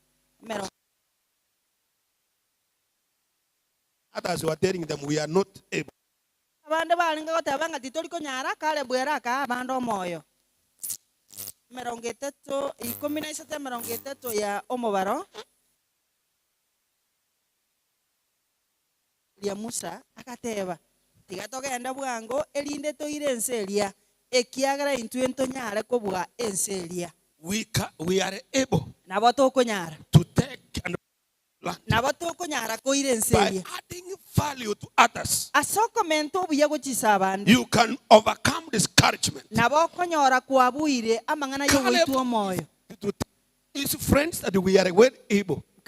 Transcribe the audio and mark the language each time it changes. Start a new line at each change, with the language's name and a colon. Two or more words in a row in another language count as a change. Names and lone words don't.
English: Others were telling them we are not able.
Gusii: Musa akateba tigatogenda bwango elinde toire enseria ekiagara intuento nyare kobwa enseria
English: We are able to take and by adding value to others. You can overcome discouragement. His friends that we are well able.